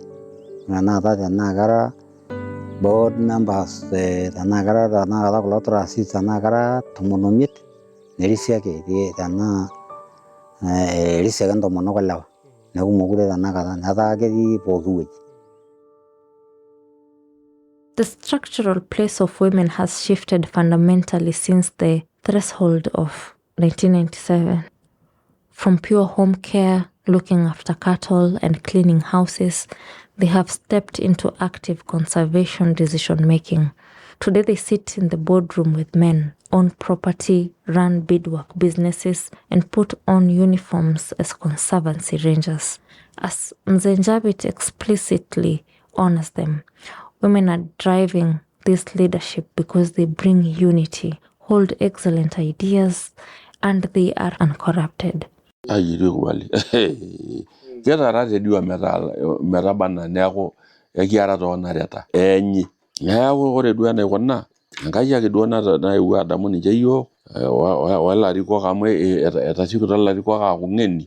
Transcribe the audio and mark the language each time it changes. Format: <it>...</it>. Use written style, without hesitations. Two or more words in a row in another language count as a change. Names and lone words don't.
<mas>Ore tenakata kera</mas> <en>board members</en> <mas>tenaa kera tenakata kulo trustees tenaa kera 15 nerisi ake tenaa erisi ake intomonok olewa. Neeku mekure tenakata netaa ketii pooki wueji.</mas> <en>The structural place of women has shifted fundamentally since the threshold of 1997. From pure home care, looking after cattle and cleaning houses, they have stepped into active conservation decision-making. Today they sit in the boardroom with men, own property, run beadwork businesses, and put on uniforms as conservancy rangers. As Mzee Njapit explicitly honors them, women are driving this leadership because they bring unity, hold excellent ideas, and they are uncorrupted.</en> <mas>Kubali. Ketarate duo metabana neeku ekiara toonareta eenyi. Neeku ore duo enaikuna Enkai ake duo naewuo adamu ninche yiok olarikok amu etasiekito ilarikok aaku ng'eni.</mas>